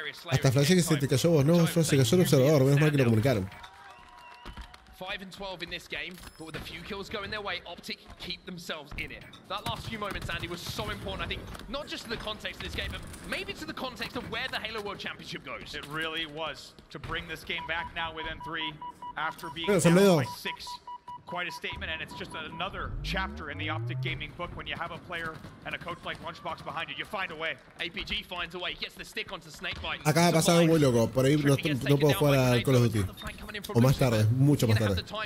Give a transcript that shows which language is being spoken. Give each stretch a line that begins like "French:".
Spanish: Hasta flashé que se te cayó vos, no, se cayó el observador, menos mal que lo comunicaron.
English: 5 and 12 in this game, but with a few kills going their way, Optic keep themselves in it. That last few moments, Andy, was so important, I think, not just to the context of this game, but maybe to the context of where the Halo World Championship goes. It really was to bring this game back now within 3 after being down by 6. Quite a statement, and it's just another chapter in the Optic gaming book. When you have a player and a coach like Lunchbox behind you, you find a way. APG finds a way, gets the stick onto Snakebite.
Spanish: Acá ha pasado muy loco, por ahí no puedo jugar al Call of Duty. O más tarde, mucho más tarde.